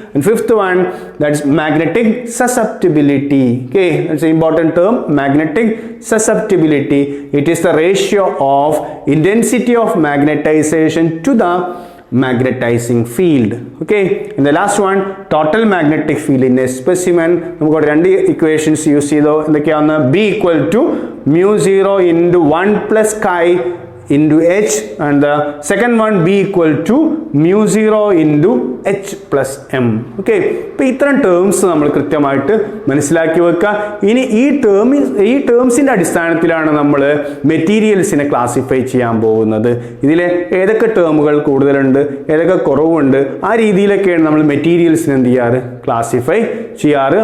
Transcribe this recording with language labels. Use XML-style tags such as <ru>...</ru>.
<en>And fifth one, that's magnetic susceptibility. Okay, that's an important term, magnetic susceptibility. It is the ratio of intensity of magnetization to the magnetizing field. Okay, and the last one, total magnetic field in a specimen.</en> <ml>നമുക്ക് രണ്ട് equations use ചെയ്തോ എന്തൊക്കെയാണ്?</ml> <en>B equal to mu 0 into 1 plus chi into h, and the second one B equal to mu 0 into h plus m.</en> <ml>Okay, ഇപ്പോൾ ഇത്തരം terms നമ്മൾ കൃത്യമായിട്ട് മനസ്സിലാക്കി വെക്കുക. ഇനി ഈ ടേംസിൻ്റെ അടിസ്ഥാനത്തിലാണ് നമ്മൾ മെറ്റീരിയൽസിനെ ക്ലാസിഫൈ ചെയ്യാൻ പോകുന്നത്. ഇതിൽ ഏതൊക്കെ ടേമുകൾ കൂടുതലുണ്ട്, ഏതൊക്കെ കുറവുണ്ട്, ആ രീതിയിലൊക്കെയാണ് നമ്മൾ മെറ്റീരിയൽസിനെ എന്ത് ചെയ്യാറ്, ക്ലാസിഫൈ ചെയ്യാറ്.</ml>